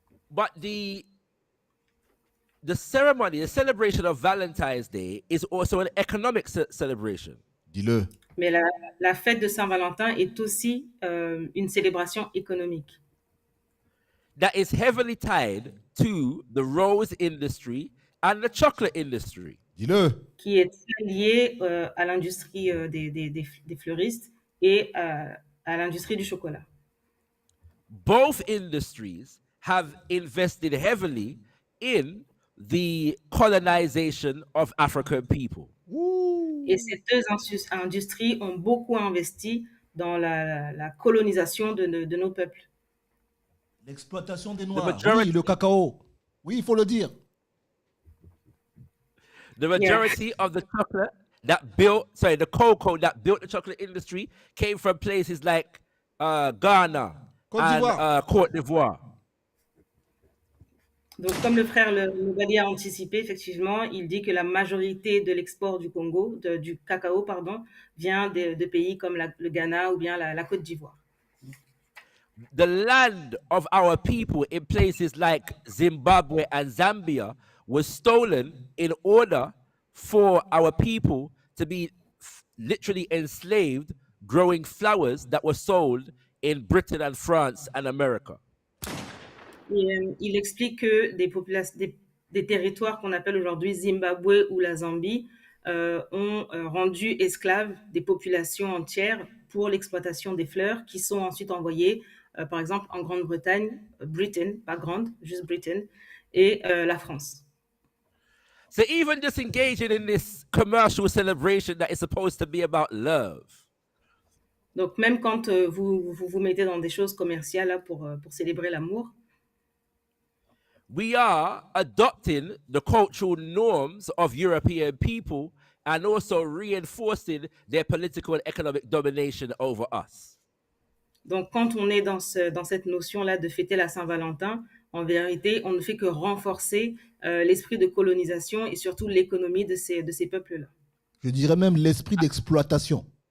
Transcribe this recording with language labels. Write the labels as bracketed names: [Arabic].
[English] But the ceremony, the celebration of Valentine's Day is also an economic celebration. [French] Dis-le. Mais la fête de Saint-Valentin est aussi une célébration économique. [English] That is heavily tied to the rose industry and the chocolate industry. [French] Dis-le. Qui est liée à l'industrie des fleuristes et à l'industrie du chocolat. [English] Both industries have invested heavily in the colonization of African people. [French] Et ces deux industries ont beaucoup investi dans la colonisation de nos peuples. L'exploitation des Noirs. Oui, le cacao. Oui, il faut le dire. [English] The majority of the chocolate the cocoa that built the chocolate industry came from places like Ghana and Côte d'Ivoire. [French] Donc, comme le frère Nobali a anticipé, effectivement, il dit que la majorité de l'export du Congo, du cacao, pardon, vient de pays comme le Ghana ou bien la Côte d'Ivoire. [English] The land of our people in places like Zimbabwe and Zambia was stolen in order for our people to be literally enslaved, growing flowers that were sold in Britain and France and America. [French] Et, il explique que des territoires qu'on appelle aujourd'hui Zimbabwe ou la Zambie ont rendu esclaves des populations entières pour l'exploitation des fleurs qui sont ensuite envoyées, par exemple, en Grande-Bretagne, Britain, pas grande, juste Britain, et la France. [English] So even just engaging in this commercial celebration that is supposed to be about love. [French] Donc même quand vous mettez dans des choses commerciales là, pour célébrer l'amour, [English] we are adopting the cultural norms of European people and also reinforcing their political and economic domination over us. [French] Donc, quand on est dans cette notion-là de fêter la Saint-Valentin, en vérité, on ne fait que renforcer l'esprit de colonisation et surtout l'économie de ces peuples-là. Je dirais même l'esprit d'exploitation.